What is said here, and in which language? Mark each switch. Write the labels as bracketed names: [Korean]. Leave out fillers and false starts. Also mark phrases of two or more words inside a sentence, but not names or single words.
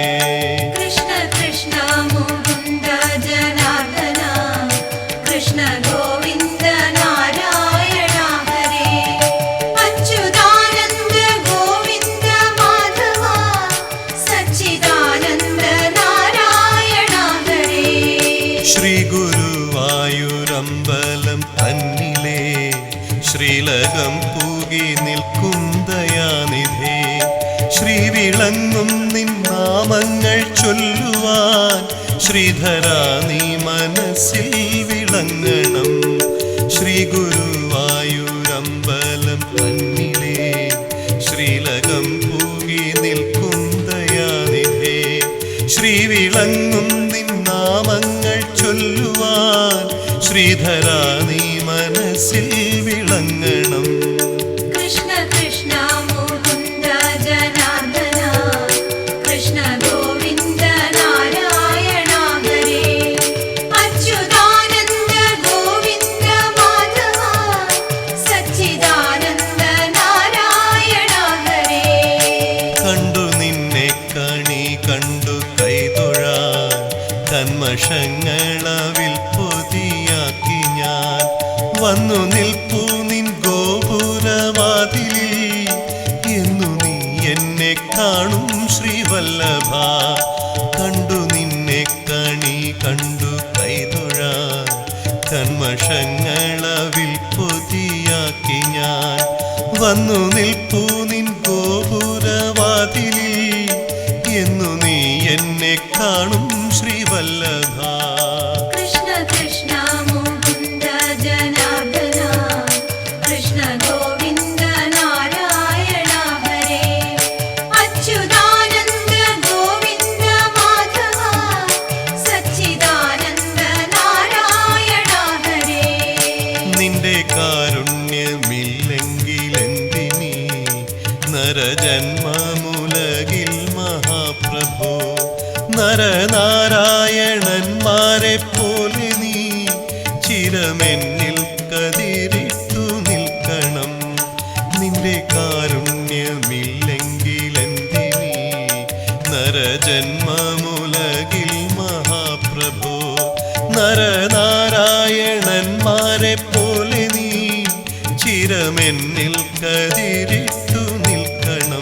[Sanskrit] कृष्ण कृष्ण मुकुन्द जनार्दन कृष्ण गोविन्द नारायण हरे अच्युतानन्द गोविन्द माधव सच्चिदानन्द नारायण हरे [Malayalam] श्री गुरुवायूरമ്പലം തന്നിലേ ശ്രീലകം പൂകി നിൽക്കും ദയാനിധേ ശ്രീവിളങ്ങും നിൻ നാമങ്ങൾ ചൊല്ലുവാൻ ശ്രീധരാ നീ മനസ്സിൽ വിളങ്ങണം ശ്രീ ഗുരുവായൂരമ്പലം തന്നിലേ ശ്രീലകം പൂകി നിൽക്കും ദയാനിധേ ശ്രീവിളങ്ങും നിൻ നാമങ്ങൾ ചൊല്ലുവാൻ ശ്രീധരാ നീ മനസ്സിൽ വിളങ്ങണം [Sanskrit] कृष्ण कृष्ण मुकुन्द जनार्दन कृष्ण गोविन्द नारायण हरे अच्युतानन्द गोविन्द माधव सच्चिदानन्द नारायण हरे [Malayalam] കണ്ടു നിന്നെ കണി കണ്ടു കൈതൊഴാൻ കന്മഷങ്ങളവിൽ പൊതിയാക്കി ഞാൻ വന്നു നിൽപ്പൂ നിൻ ഗോപുരവാതിലിൽ എന്നു നീ എന്നെ കാണും ശ്രീവല്ലഭ കണ്ടു നിന്നെ കണി കണ്ടു കൈതൊഴാൻ കന്മഷങ്ങളവിൽ പൊതിയാക്കി ഞാൻ വന്നു നിൽപ്പൂ നിൻ ഗോപുരവാതിലിൽ എന്നു നീ എന്നെ കാണും ശ്രീവല്ലഭ [Sanskrit] कृष्ण कृष्ण मुकुन्द जनार्दन कृष्ण गोविन्द नारायण हरे अच्युतानन्द गोविन्द माधव सच्चिदानन्द नारायण हरे [Malayalam] നിന്റെ കാരുണ്യമില്ലെങ്കിലെന്തിനീ നരജന്മമുലകിൽ മഹാപ്രഭോ നരനാരായണന്മാരെ പോലെ നീ ചിരമെന്നിൽ കതിരിട്ടു നിൽക്കണം നിന്റെ കാരുണ്യമില്ലെങ്കിലെന്തിനീ നരജന്മമുലകിൽ മഹാപ്രഭോ നരനാരായണന്മാരെ പോലെ നീ ചിരമെന്നിൽ കതിരിട്ടു നിൽക്കണം